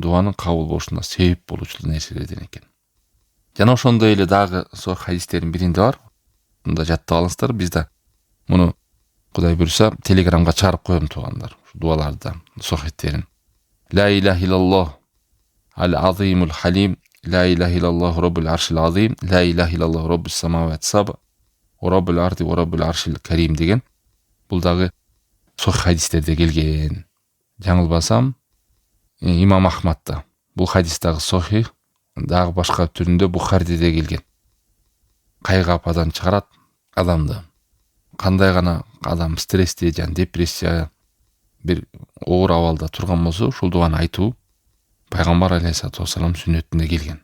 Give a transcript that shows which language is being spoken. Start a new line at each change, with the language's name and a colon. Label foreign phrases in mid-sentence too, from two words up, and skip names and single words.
Kyrgyz: Дуанын кабыл болушуна себеп болуучу нерселерден экен. Жана ошондой эле дагы со хадистердин биринде бар. Мында жаттап алыңыздар. Биз да муну Кудай буйруса Телеграмга чыгарып коем туугандар. Дуаларды, сохеттерин.
Arabic: لا إله إلا الله العظيم الحليم, لا إله إلا الله رب العرش العظيم لا إله إلا الله رب السماوات السبع ورب الأرض ورب العرش الكريم деген.
Kyrgyz: Бул дагы сохих хадистерде келген. Жаңылбасам, Имам Ахмадта. Бул хадис дагы сохих, дагы башка түрүндө Бухариде келген. Кайгы ападан чыгарат адамды. Кандай гана адам стрессте, жана депрессия, бир оор абалда турган болсо, ушул дуаны айтуу пайгамбар
Arabic: عليه الصلاة والسلام
Kyrgyz: сүннөтүндө келген.